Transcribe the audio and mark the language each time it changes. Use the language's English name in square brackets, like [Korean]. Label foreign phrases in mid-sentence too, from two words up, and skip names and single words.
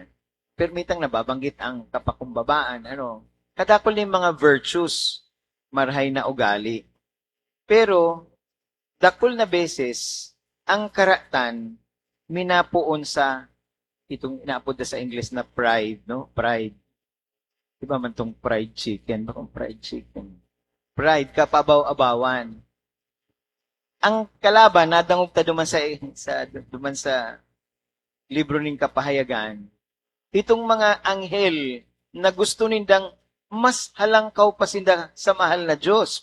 [Bikol] Permitang nababanggit ang kapakumbabaan. Kadakol ni mga virtues, marhay na ugali. Pero, dakol na beses, ang karatan, minapuon sa itong inaapod na sa English na pride, no? Pride. Di ba man tong [English] fried chicken? [Bikol] Bakong [English] fried chicken? [Bikol] Pride, kapabaw-abawan. Ang kalaban, nadangog ta duman sa libro ng kapahayagan, itong mga anghel na gusto nindang mas halangkaw pa sinda sa mahal na Diyos.